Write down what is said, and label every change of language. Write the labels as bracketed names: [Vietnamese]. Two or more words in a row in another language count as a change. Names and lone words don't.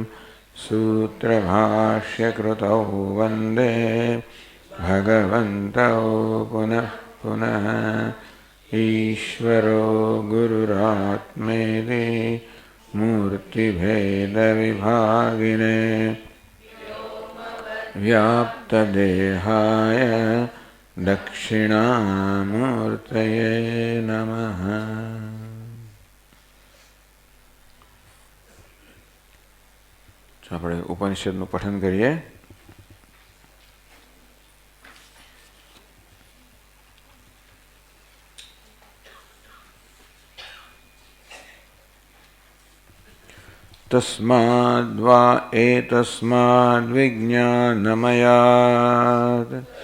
[Sanskrit] सूत्रभाष्यकृतौ वन्दे भगवन्तौ पुनः पुनः ईश्वरो गुरुरात्मेति मूर्तिभेदविभागिने व्याप्तदेहाय दक्षिणामूर्तये नमः। [Gujarati] આપણે ઉપનિષદનું પઠન કરીએ. [Sanskrit] तस्माद्वा एतस्माद्विज्ञानमयात्